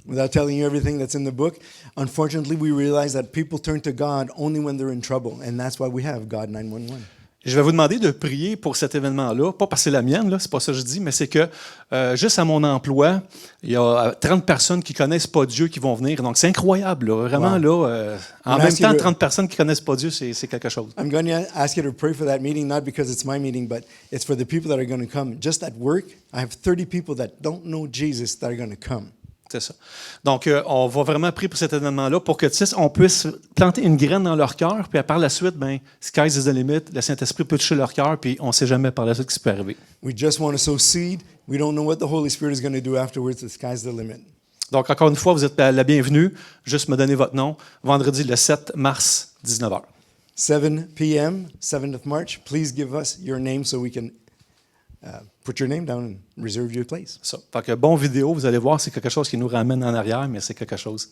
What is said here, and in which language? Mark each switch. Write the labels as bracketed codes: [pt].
[en] Without telling you everything that's in the book, unfortunately, we realize that people turn to God only when they're in trouble, and that's why we have God 911. [fr] Je vais vous demander de prier pour cet événement-là, pas parce que c'est la mienne, là, c'est pas ça que je dis, mais c'est que juste à mon emploi, il y a 30 personnes qui connaissent pas Dieu qui vont venir. Donc c'est incroyable, là, vraiment [en] Wow. [fr] là. En On même [en] ask [fr] temps, [en] you to- [fr] 30 personnes qui connaissent pas Dieu, c'est quelque chose. [en] I'm going to ask you to pray for that meeting, not because it's my meeting, but it's for the people that are going to come. Just at work, I have 30 people that don't know Jesus that are going to come. [fr] C'est ça. Donc, on va vraiment prier pour cet événement-là pour que, tu sais, on puisse planter une graine dans leur cœur, puis par la suite, ben, [en] sky's is the limit, [fr] le Saint-Esprit peut toucher leur cœur, puis on ne sait jamais par la suite ce qui peut arriver. [en] We just want to sow seed. We don't know what the Holy Spirit is going to do afterwards. The sky's the limit. [fr] Donc, encore une fois, vous êtes la bienvenue. Juste me donner votre nom. Vendredi, le 7 mars, 19h. [en] 7 p.m., 7th March. Please give us your name so we can put your name down and reserve your place. [fr] Ça. Fait que bon vidéo, vous allez voir, c'est quelque chose qui nous ramène en arrière, mais c'est quelque chose.